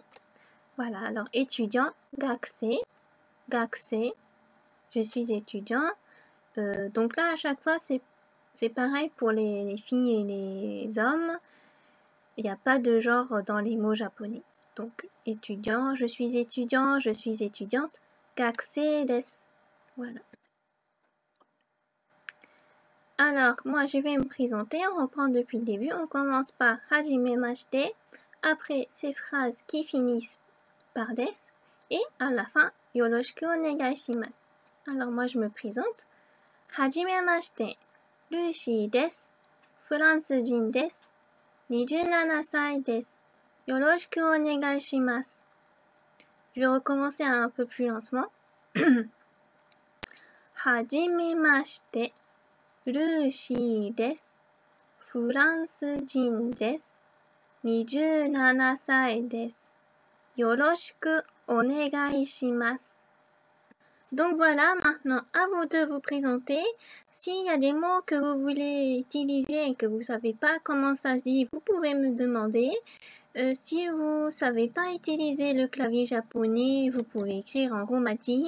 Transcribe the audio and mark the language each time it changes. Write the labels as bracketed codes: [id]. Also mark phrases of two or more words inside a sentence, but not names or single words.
[fr] Voilà, alors étudiant, [ja] 学生、学生, [fr] je suis étudiant. Donc là, à chaque fois, c'est pareil pour les filles et les hommes. Il n'y a pas de genre dans les mots japonais. Donc, étudiant, je suis étudiante. [ja] 学生です. [fr] Voilà. Alors, moi, je vais me présenter. On reprend depuis le début. On commence par hajimemashite. Après, ces phrases qui finissent par des. Et à la fin, [ja] よろしくお願いします. [fr] Alors, moi, je me présente. [ja] はじめまして. Lucy desu. フランス人です。27歳です。よろしくお願いします。 [fr] Je vais recommencer un peu plus lentement. [ja] はじめまして。ルーシーです。フランス人です。27歳です。よろしくお願いします。 [fr] Donc voilà, maintenant à vous de vous présenter. S'il y a des mots que vous voulez utiliser et que vous ne savez pas comment ça se dit, vous pouvez me demander. Si vous ne savez pas utiliser le clavier japonais, vous pouvez écrire en romaji.